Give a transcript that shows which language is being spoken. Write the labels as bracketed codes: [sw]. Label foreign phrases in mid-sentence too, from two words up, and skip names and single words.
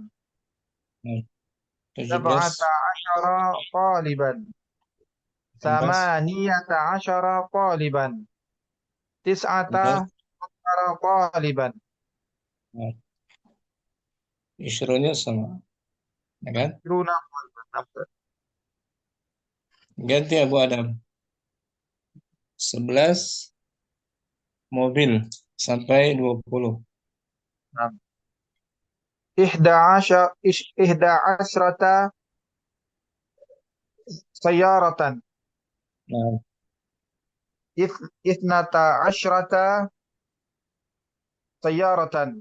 [id] Nah, 17. [ar] سبعة عشر طالبا. 18. ثمانية عشر طالبا. Tis'ata 19. عشر طالبا. [id] Nah, isronya sama, ya kan? [ar] عشرون طالبا. [id] Ganti Abu Adam. 11 mobil sampai 20. [ar] Nah, إحدى عشرة سيارة. [id] Nah, [ar] اثنتا عشرة سيارة.